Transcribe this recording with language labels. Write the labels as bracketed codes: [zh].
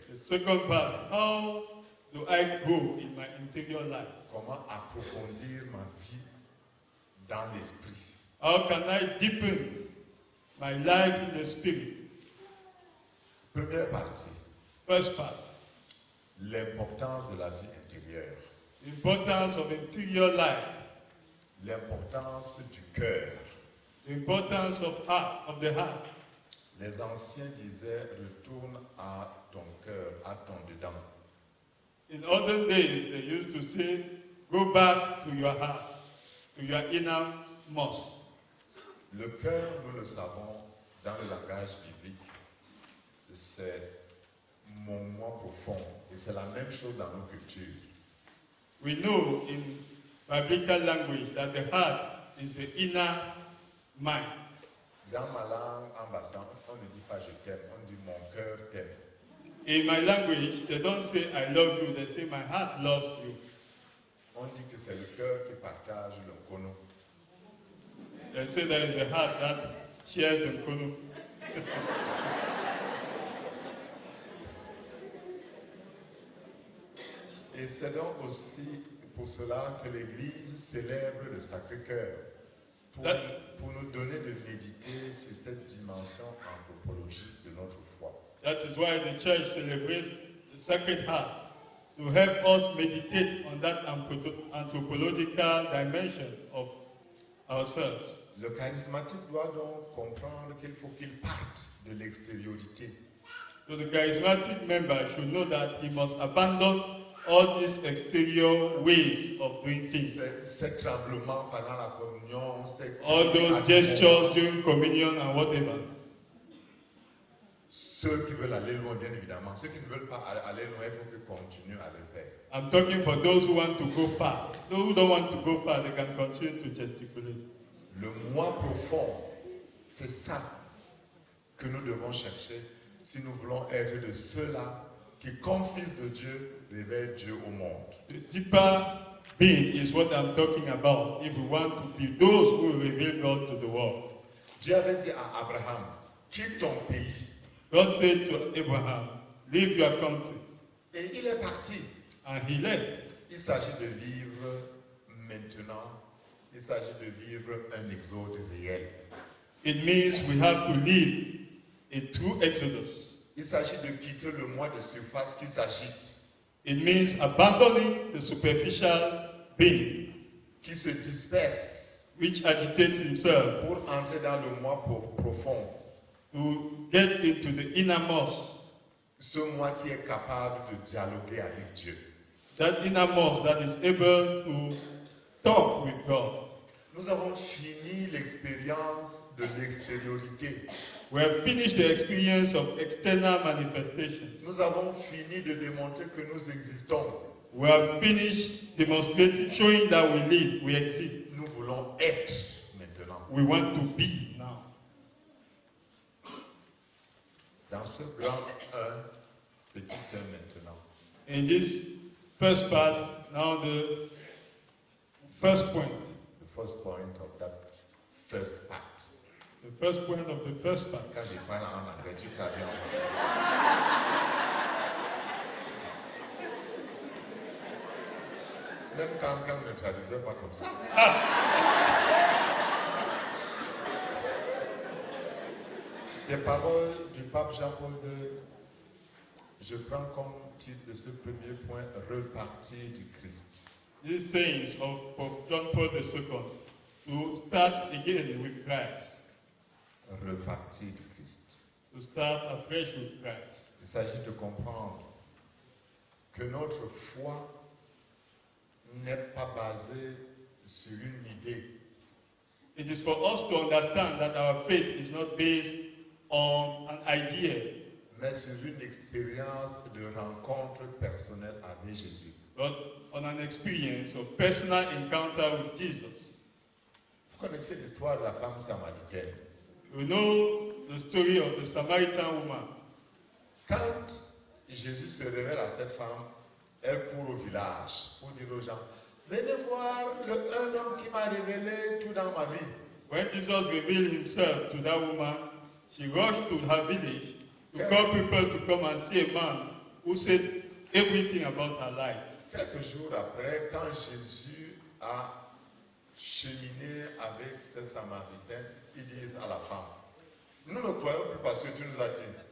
[en] The second part, how do I grow in my interior life? [fr] Comment approfondir ma vie dans l'esprit. [en] How can I deepen my life in the spirit? [fr] Première partie, [en] First part, [fr] l'importance de la vie intérieure, [en] the importance of interior life, [fr] l'importance du cœur. [en] the importance of the heart. [fr] Les anciens disaient retourne à ton cœur, à ton dedans. [en] In olden days, they used to say, go back to your heart, to your innermost. [fr] Le cœur, nous le savons, dans le langage biblique, c'est mon moi profond. Et c'est la même chose dans nos cultures. [en] We know in biblical language that the heart is the inner mind. [fr] Dans ma langue ambassade, on ne dit pas je t'aime, on dit mon cœur t'aime. [en] In my language, they don't say I love you, they say my heart loves you. [fr] On dit que c'est le cœur qui partage le kono. [en] They say there is a heart that shares the kono. [fr] Et c'est donc aussi pour cela que l'Église célèbre le Sacré-Cœur, pour nous donner de méditer sur cette dimension anthropologique de notre foi. [en] That is why the church celebrates the Sacred Heart, to help us meditate on that anthropological dimension of ourselves. [fr] Le charismatique doit donc comprendre qu'il faut qu'il parte de l'extériorité. [en] So the charismatic member should know that he must abandon all these exterior ways of doing things. [fr] Ces tremblements pendant la communion, [en] All those gestures during communion and whatever. [fr] Ceux qui veulent aller loin, bien évidemment. Ceux qui ne veulent pas aller loin, il faut qu'ils continuent à le faire. [en] I'm talking for those who want to go far. Those who don't want to go far, they can continue to gesticulate. [fr] Le moi profond, c'est ça que nous devons chercher si nous voulons être de ceux-là qui, comme fils de Dieu, révèlent Dieu au monde. [en] The deeper being is what I'm talking about if we want to be those who reveal God to the world. [fr] Dieu avait dit à Abraham, quitte ton pays. [en] God said to Abraham, leave your country. [fr] Et il est parti. [en] And he left. [fr] Il s'agit de vivre maintenant, il s'agit de vivre un exode réel. [en] It means we have to live a true exodus. [fr] Il s'agit de quitter le moi de surface qui s'agite, [en] It means abandoning the superficial being [fr] qui se disperse [en] which agitates himself [fr] pour entrer dans le moi profond. [en] to get into the innermost, [fr] Ce moi qui est capable de dialoguer avec Dieu. [en] that innermost that is able to talk with God. [fr] Nous avons fini l'expérience de l'extériorité. [en] We have finished the experience of external manifestation. [fr] Nous avons fini de démontrer que nous existons. [en] We have finished demonstrating, showing that we live, we exist. [fr] Nous voulons être maintenant. [en] We want to be now. [fr] Dans ce grand 1, petit 1 maintenant. [en] In this first part, now the first point. The first point of that first part. The first point of the first part. [fr] Quand je parle en anglais, tu traduis en français. Même quand ne traduisait pas comme ça. Les paroles du pape Jean-Paul II, je prends comme titre de ce premier point, repartir du Christ. [en] These sayings of Pope John Paul II, to start again with Christ, [fr] Repartir du Christ. [en] to start afresh with Christ. [fr] Il s'agit de comprendre que notre foi n'est pas basée sur une idée, [en] It is for us to understand that our faith is not based on an idea, [fr] mais sur une expérience de rencontre personnelle avec Jésus. [en] but on an experience of personal encounter with Jesus. [fr] Vous connaissez l'histoire de la femme samaritaine. [en] You know the story of the Samaritan woman. [fr] Quand Jésus se révèle à cette femme, elle court au village pour dire aux gens, venez voir un homme qui m'a révélé tout dans ma vie. [en] When Jesus revealed himself to that woman, she rushed to her village to call people to come and see a man who said everything about her life. [fr] Quelques jours après, quand Jésus a cheminé avec ces Samaritains, ils disent à la femme, nous ne croyons plus parce que tu nous as dit.